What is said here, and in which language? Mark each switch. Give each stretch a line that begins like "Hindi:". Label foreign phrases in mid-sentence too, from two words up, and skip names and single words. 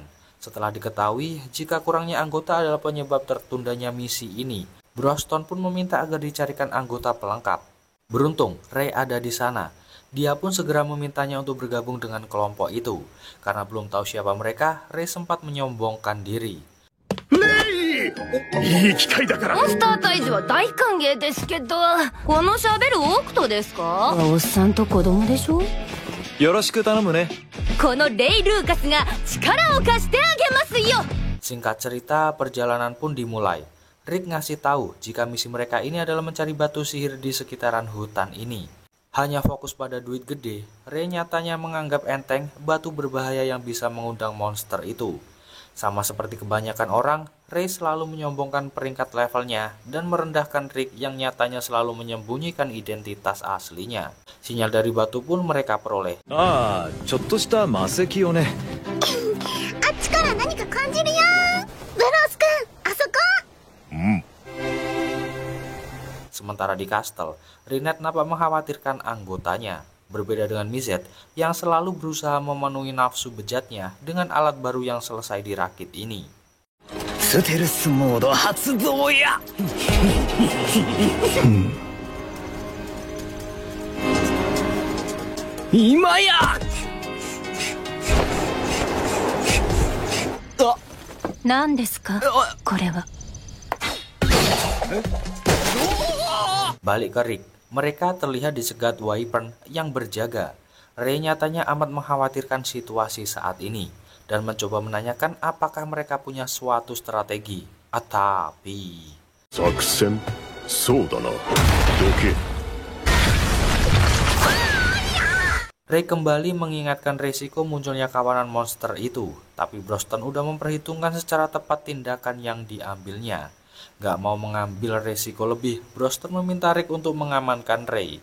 Indonesian: Setelah diketahui jika kurangnya anggota adalah penyebab tertundanya misi ini, Broston pun meminta agar dicarikan anggota pelengkap. Beruntung, Ray ada di sana. Dia pun segera memintanya untuk bergabung dengan kelompok itu. Karena belum tahu siapa mereka, Ray sempat menyombongkan diri.
Japanese: いい機会だから。モンスター退治は大歓迎ですけど、この喋るオークトですか？おっさんと子供でしょ？よろしく頼むね。このレイ・ルーカスが力を貸してあげますよ。
Indonesian: Singkat cerita, perjalanan pun dimulai. Rick ngasih tahu jika misi mereka ini adalah mencari batu sihir di sekitaran hutan ini. Hanya fokus pada duit gede, Ray nyatanya menganggap enteng batu berbahaya yang bisa mengundang monster itu. Sama seperti kebanyakan orang, Ray selalu menyombongkan peringkat levelnya dan merendahkan Rick yang nyatanya selalu menyembunyikan identitas aslinya. Sinyal dari batu pun mereka peroleh.
Japanese: ああ、ちょっとした魔石をね。あっちから何か感じるよ。ブロス君、あそこ。
Indonesian: Sementara di kastel, Rinette nampak mengkhawatirkan anggotanya. Berbeda dengan Mizet yang selalu berusaha memenuhi nafsu bejatnya dengan alat baru yang selesai dirakit ini.
Japanese: ステルスモード発動や今や何ですかこれは。
Indonesian: Balik ke Rick, mereka terlihat dicegat Wyvern yang berjaga. Ray nyatanya amat mengkhawatirkan situasi saat ini dan mencoba menanyakan apakah mereka punya suatu strategi. Tapi
Japanese: 作戦そうだな。どけ。
Indonesian: Ray kembali mengingatkan resiko munculnya kawanan monster itu, tapi Broston udah memperhitungkan secara tepat tindakan yang diambilnya. Gak mau mengambil resiko lebih, Broston meminta Rick untuk mengamankan Ray.